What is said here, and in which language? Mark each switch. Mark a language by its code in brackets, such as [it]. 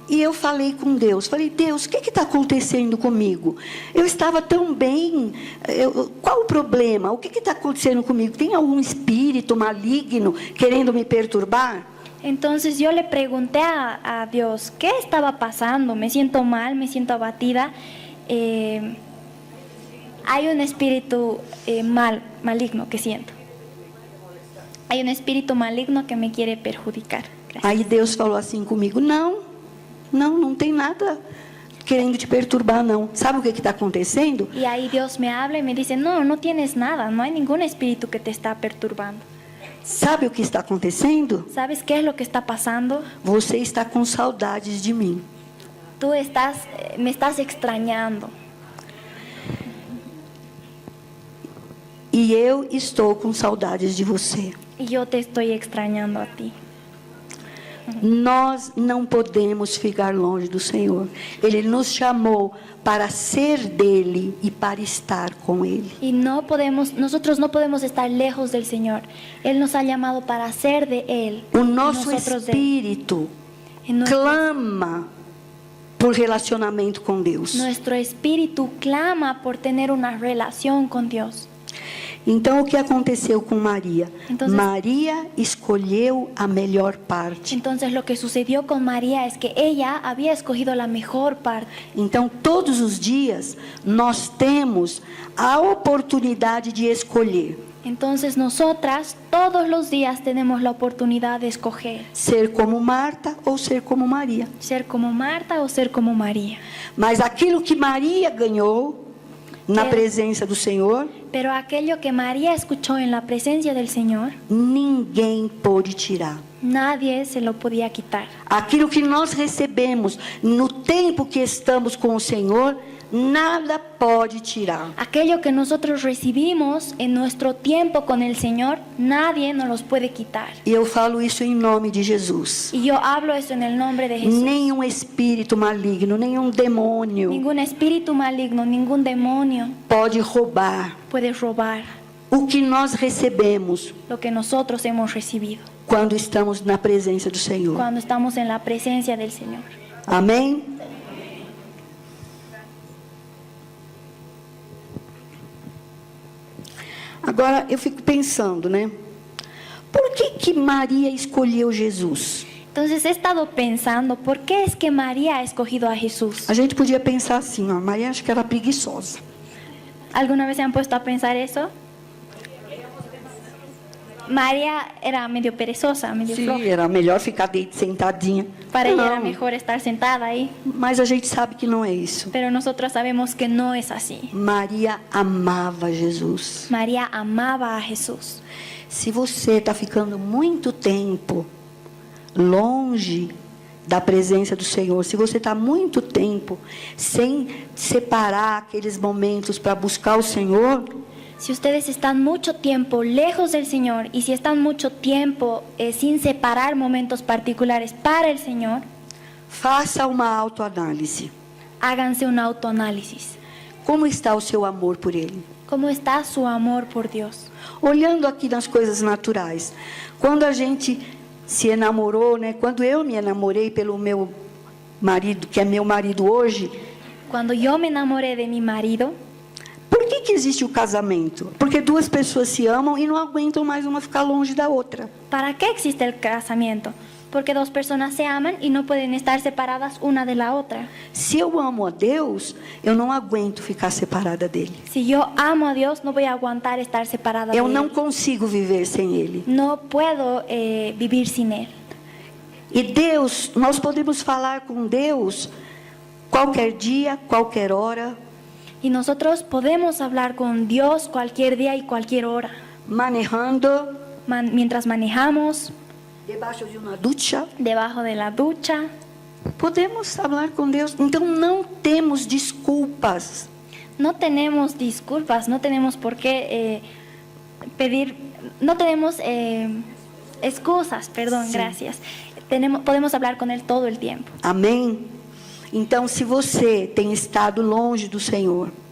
[pt] E eu falei com Deus, Deus, o que está acontecendo comigo? Eu estava tão bem, qual o problema? O que está acontecendo comigo? Tem algum espírito maligno querendo me perturbar? [es] Entonces yo le pregunté a Dios, ¿qué estaba pasando? Me siento mal, me siento abatida. Hay un espíritu maligno que siento. Hay un espíritu maligno que me quiere perjudicar. Gracias. [pt] Aí Deus falou assim comigo, não tem nada querendo te perturbar, não. Sabe o que está acontecendo? [es] Y ahí Dios me habla y me dice, no tienes nada, no hay ningún espíritu que te está perturbando. [pt] Sabe o que está acontecendo? [es] ¿Sabes qué es lo que está pasando? [pt] Você está com saudades de mim. [es] Tú me estás extrañando. [pt] E eu estou com saudades de você. [es] Y yo te estoy extrañando a ti. [pt] Nós não podemos ficar longe do Senhor. Ele nos chamou para ser dele e para estar com ele. [es] Y nosotros no podemos estar lejos del Señor. Él nos ha llamado para ser de Él. [pt] O nosso [es] nosotros [pt] espírito [es] de [pt] clama por relacionamento com Deus. [es] Nuestro espíritu clama por tener una relación con Dios. [pt] Então, o que aconteceu com Maria? Então, Maria escolheu a melhor parte. [es] Entonces, lo que sucedió con María es que ella había escogido la mejor parte. [pt] Então, todos os dias, nós temos a oportunidade de escolher. [es] Entonces, nosotras todos los días tenemos la oportunidad de escoger. [pt] Ser como Marta ou ser como Maria. [es] Ser como Marta o ser como María. [pt] Mas aquilo que Maria ganhou na presença do Senhor, [es] pero aquello que María escuchó en la presencia del Señor, [pt] ninguém pôde tirar. [es] Nadie se lo podía quitar. [pt] Aquilo que nós recebemos no tempo que estamos com o Senhor, nada pode tirar. [es] Aquello que nosotros recibimos en nuestro tiempo con el Señor, nadie nos los puede quitar. [pt] E eu falo isso em nome de Jesus. [es] Y yo hablo eso en el nombre de Jesús. [pt] Nenhum espírito maligno, nenhum demônio [es] Ningún espíritu maligno, ningún demonio [pt] pode roubar [es] puede robar [pt] o que nós recebemos [es] lo que nosotros hemos recibido [pt] quando estamos na presença do Senhor. [es] cuando estamos en la presencia del Señor. [pt] Amém? Agora eu fico pensando, né? Por que Maria escolheu Jesus? [es] Entonces he estado pensando, ¿por qué es que María ha escogido a Jesús? [pt] A gente podia pensar assim, ó, Maria acho que era preguiçosa. [es] ¿Alguna vez se han puesto a pensar eso? María era medio perezosa, medio floja. [pt] Sim, era melhor ficar sentadinha. [es] Para ella era [pt] Não, [es] mejor estar sentada ahí. [pt] mas a gente sabe que não é isso. [es] Pero nosotros sabemos que no es así. [pt] Maria amava Jesus. [es] María amaba a Jesús. [pt] Se você está ficando muito tempo longe da presença do Senhor, se você está muito tempo sem separar aqueles momentos para buscar o Senhor, [es] Si ustedes están mucho tiempo lejos del Señor y si están mucho tiempo sin separar momentos particulares para el Señor, [pt] faça uma autoanálise. [es] háganse un autoanálisis. [pt] Como está o seu amor por Ele? [es] ¿Cómo está su amor por Dios? [pt] Olhando aqui nas coisas naturais, quando a gente se enamorou, né? Quando eu me enamorei pelo meu marido, que é meu marido hoje, [es] Cuando yo me enamoré de mi marido, [pt] por que existe o casamento? Porque duas pessoas se amam e não aguentam mais uma ficar longe da outra. [es] ¿para qué existe el casamiento? Porque dos personas se aman y no pueden estar separadas una de la otra. [pt] Se eu amo a Deus, eu não aguento ficar separada dele. [es] Si yo amo a Dios, no voy a aguantar estar separada de [pt] Eu não [es] Él. [pt] consigo viver sem ele. [es] No puedo vivir sin Él. [pt] E Deus, nós podemos falar com Deus qualquer dia, qualquer hora, [es] Y nosotros podemos hablar con Dios cualquier día y cualquier hora. manejando, Mientras manejamos, [pt] debaixo de uma ducha. [es] debajo de la ducha. [pt] Podemos falar com Deus. Então não temos desculpas. [es] No tenemos disculpas, no tenemos por qué pedir, no tenemos excusas, perdón, Sí. gracias. Podemos hablar con Él todo el tiempo. [pt] Amém? Então, se você tem estado longe do Senhor,